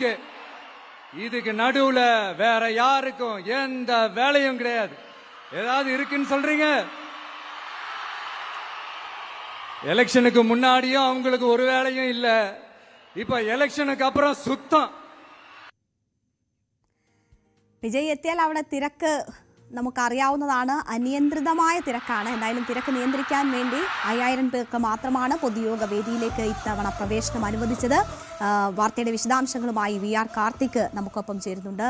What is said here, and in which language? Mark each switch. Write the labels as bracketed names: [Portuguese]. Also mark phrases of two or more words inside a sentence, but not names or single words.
[Tamil] இதுக்கு நடுவுல வேற யாருக்கும் எந்த வேலையும் கிடையாது. ஏதாவது இருக்குன்னு சொல்றீங்க? எலெக்ஷனுக்கு முன்னாடியும் அவங்களுக்கு ஒரு வேலையும் இல்ல, இப்ப எலெக்ஷனுக்கு அப்புறம் சுத்தம். [Malayalam] വിജയ് എത്തിയാൽ അവിടെ തിരക്ക് നമുക്കറിയാവുന്നതാണ്, അനിയന്ത്രിതമായ തിരക്കാണ്. എന്തായാലും തിരക്ക് നിയന്ത്രിക്കാൻ വേണ്ടി 5000 പേർക്ക് മാത്രമാണ് പൊതുയോഗ വേദിയിലേക്ക് ഇത്തവണ പ്രവേശനം അനുവദിച്ചത്. വാർത്തയുടെ വിശദാംശങ്ങളുമായി VR കാർത്തിക് നമുക്കൊപ്പം ചേരുന്നുണ്ട്.